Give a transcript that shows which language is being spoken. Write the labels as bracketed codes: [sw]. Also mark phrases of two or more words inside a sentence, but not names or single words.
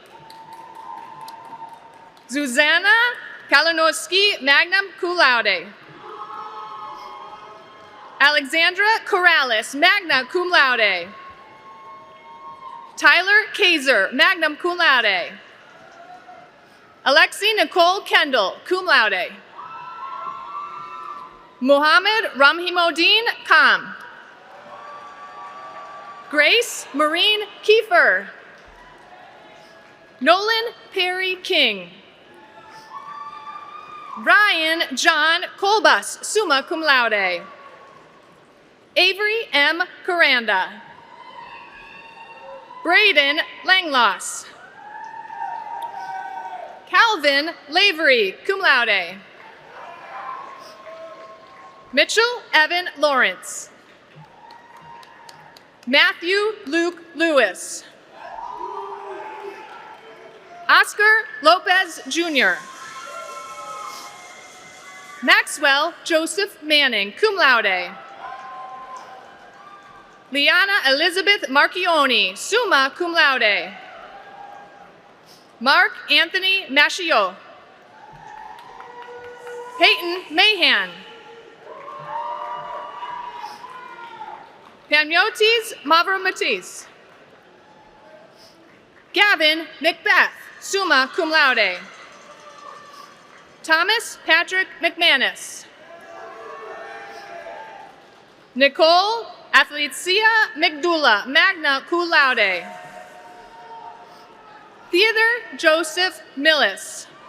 [en] Zuzana Kalinowski, [la] magna cum laude. [en] Alexandra Corrales, [la] magna cum laude. [en] Tyler Kaiser, [la] magna cum laude. [en] Alexi Nicole Kendall, [la] cum laude. [en] Muhammad Ramhimodin Kam. Grace Marine Kiefer. Nolan Perry King. Ryan John Colbus, [la] summa cum laude. [en] Avery M. Coranda. Braden Langloss. Calvin Lavery, [la] cum laude. [en] Mitchell Evan Lawrence. Matthew Luke Lewis. Oscar Lopez Jr. Maxwell Joseph Manning, [la] cum laude. [en] Liana Elizabeth Marchioni, [la] summa cum laude. [en] Mark Anthony Machio. Peyton Mahan. Panyotis Mavramatis. Gavin Macbeth, [la] summa cum laude. [en] Thomas Patrick McManus. Nicole Athletia McDula, [la] magna cum laude. [en] Theodore Joseph Millis.